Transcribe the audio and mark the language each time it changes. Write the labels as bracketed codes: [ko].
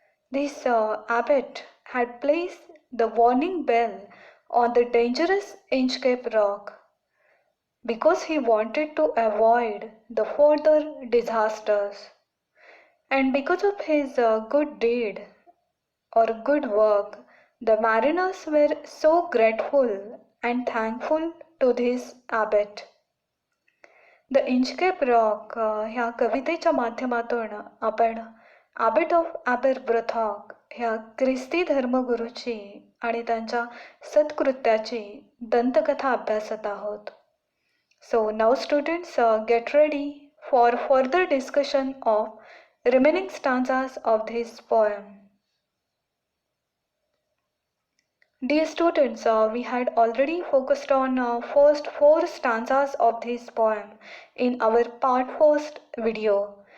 [en] This abbot had placed the warning bell on the dangerous Inchcape Rock because he wanted to avoid the further disasters. And because of his good deed or good work, the mariners were so grateful and thankful to this abbot. [mr] The Inchcape rock ह्या कवितेच्या माध्यमातून आपण ॲबट of ॲबरब्रथॉक ह्या ख्रिस्ती धर्मगुरूची आणि त्यांच्या सत्कृत्याची दंतकथा अभ्यासत आहोत. [en] So now students get ready for further discussion of remaining stanzas of this poem. Dear students, we had already focused on first 4 stanzas of this poem in our part first video.